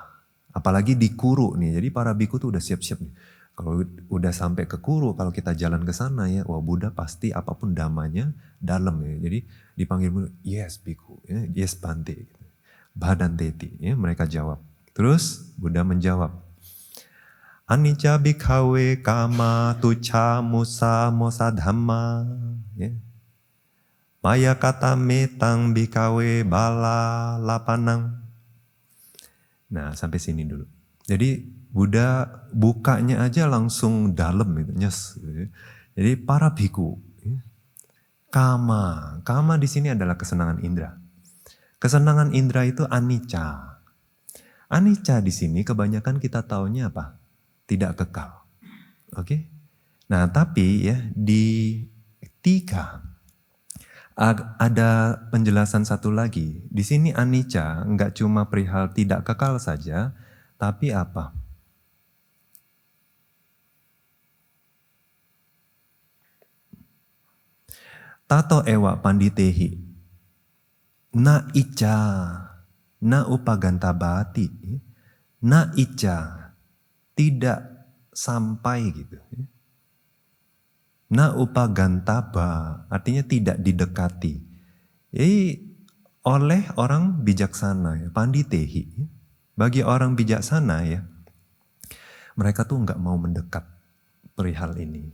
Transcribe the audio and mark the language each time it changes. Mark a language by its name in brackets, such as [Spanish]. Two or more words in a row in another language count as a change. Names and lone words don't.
[Indonesian] Apalagi di Kuru nih. Jadi para biku tuh udah siap-siap nih. Kalau udah sampai ke Kuru, kalau kita jalan ke sana ya, wah Buddha pasti apapun damanya dalam ya. Jadi dipanggil Buddha, yes biku, ya, yes Bante, gitu. [Pali] Badan teti, [Indonesian] ya mereka jawab. Terus Buddha menjawab. [Pali] Anicca bhikkhave kama tucca musa mosa dhamma. [Indonesian] Ya. [Pali] Maya kata metang bhikkhave bala lapanang. [Indonesian] Nah sampai sini dulu. Jadi Buddha bukanya aja langsung dalam gitu, nyes. Gitu ya. Jadi para bhikkhu, ya. Kama di sini adalah kesenangan indera. Kesenangan indera itu anicca. Anicca di sini kebanyakan kita taunya apa? Tidak kekal. Oke. Nah tapi ya di 3 Ada penjelasan satu lagi. Di sini anicca nggak cuma perihal tidak kekal saja, tapi apa? [Pali] Tato ewa panditehi, na icca, na upagantabati, na icca, [Indonesian] tidak sampai gitu. [Pali] Na upagantaba, [Indonesian] artinya tidak didekati. Jadi oleh orang bijaksana, ya, panditehi. Bagi orang bijaksana ya, mereka tuh nggak mau mendekat perihal ini.